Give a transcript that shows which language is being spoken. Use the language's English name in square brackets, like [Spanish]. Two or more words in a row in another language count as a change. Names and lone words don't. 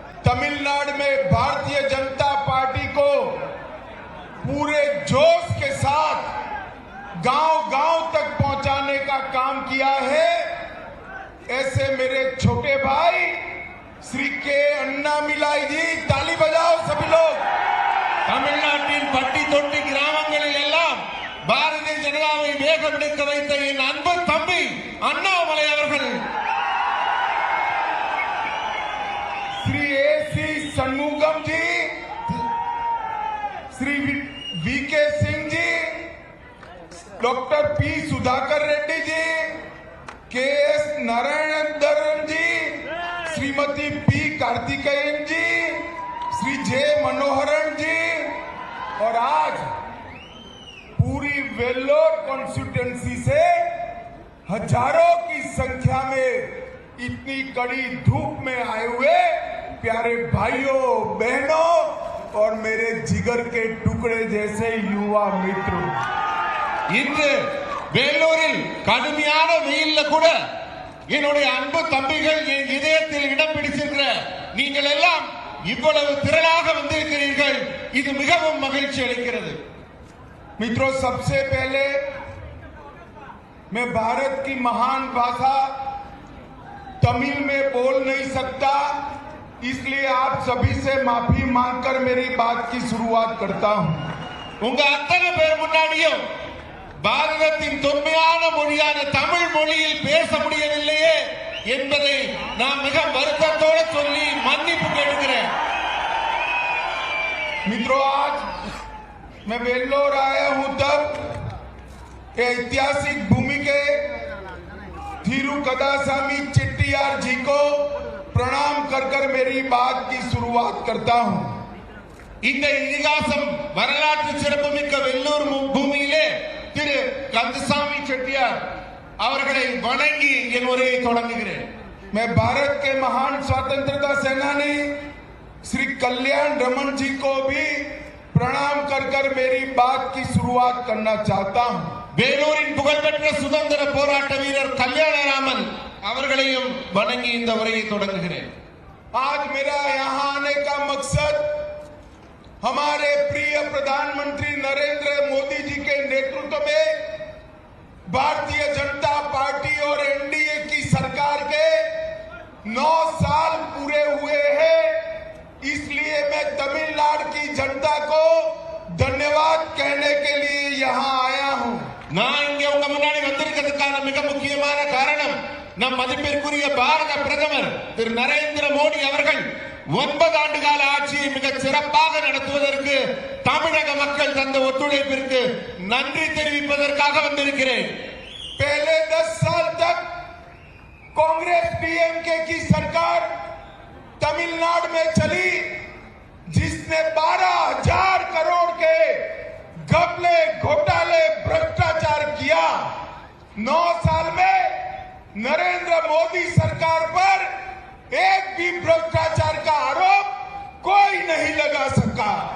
[Hindi] तमिलनाडु में भारतीय जनता पार्टी को पूरे जोश के साथ गांव-गांव तक पहुंचाने का काम किया है। ऐसे मेरे छोटे भाई श्री के अन्नामिलाई जी, ताली बजाओ सभी लोग। [Tamil] தமிழ்நாட்டின் பட்டி தொட்டி கிராமங்களில் எல்லாம் பாரதிய ஜனதாவை வேகமெடுக்க வைத்த என் அன்பு தம்பி அண்ணாமலை அவர்கள், [Hindi] श्री ए.सी. षणमुगम जी, श्री वी.के. सिंह जी, डॉक्टर पी. सुधाकर रेड्डी जी, के.एस. नारायणन जी, श्रीमती पी. कार्तिकेयन जी, श्री जे. मनोहरन जी, और आज पूरी वेल्लोर कॉन्स्टिट्यूएंसी से हजारों की संख्या में इतनी कड़ी धूप में आए हुए प्यारे भाइयों बहनों और मेरे जिगर के टुकड़े जैसे युवा मित्रों, [Tamil] இன்று வேலூரில் கடுமையான வெயில்ல கூட என்னுடைய அன்பு தம்பிகள் என் இதயத்தில் இடம் பிடிச்சிருக்கிற நீங்கள் எல்லாம் இவ்வளவு திரளாக வந்திருக்கிறீர்கள், இது மிகவும் மகிழ்ச்சி அளிக்கிறது। [Hindi] मित्रों, सबसे पहले मैं भारत की महान भाषा तमिल में बोल नहीं सकता, इसलिए आप सभी से माफी मांगकर मेरी बात की शुरुआत करता हूं। [Tamil] உங்க அத்தனை பேர் முன்னாடியும் பாரதத்தின் தொன்மையான மொழியான தமிழ் மொழியில் பேச முடியவில்லையே என்பதை நான் மிக வருத்தத்தோடு சொல்லி மன்னிப்பு கேட்கிறேன்। [Hindi] मित्रों, आज मैं वेल्लोर आया हूं तब ऐतिहासिक भूमि के थिरुकदासामी चेट्टियार जी को प्रणाम कर कर मेरी बात की शुरुआत करता हूं। [Tamil] இந்த இதிகாசம் வரலாற்று சிறப்புமிக்க வெள்ளூர் பூமியிலே திரு கந்தசாமி செட்டியார் அவர்களை வணங்கி என் உரையை தொடங்குகிறேன்। [Hindi] मैं भारत के महान स्वतंत्रता सेनानी श्री कल्याण रमन जी को भी प्रणाम कर कर मेरी बात की शुरुआत करना चाहता हूं। [Tamil] வேலூரின் புகழ்பெற்ற சுதந்திர போராட்ட வீரர் கல்யாணராமன் அவர்களையும் வணங்கி இந்த உரையை தொடங்குகிறேன்। [Hindi] आज मेरा यहाँ आने का मकसद हमारे प्रिय प्रधानमंत्री नरेंद्र मोदी जी के नेतृत्व में भारतीय जनता पार्टी और एनडीए की सरकार के 9 साल पूरे हुए हैं, इसलिए मैं तमिलनाडु की जनता को धन्यवाद कहने के लिए यहाँ आया हूँ। [Tamil] நான் இங்கே உங்க முன்னாடி வந்திருக்கிறதுக்கான மிக முக்கியமான காரணம் நம் மதிப்பிற்குரிய பாரத பிரதமர் திரு நரேந்திர மோடி அவர்கள் 9 ஆண்டு கால ஆட்சியை மிக சிறப்பாக நடத்துவதற்கு தமிழக மக்கள் தந்த ஒத்துழைப்பிற்கு நன்றி தெரிவிப்பதற்காக வந்திருக்கிறேன்। [Hindi] पहले 10 साल तक कांग्रेस डीएमके की सरकार तमिलनाडु में चली, जिसने 12,000 करोड़ के घपले घोटाले भ्रष्टाचार किया। 9 साल में नरेंद्र मोदी सरकार पर एक भी भ्रष्टाचार का आरोप कोई नहीं लगा सका।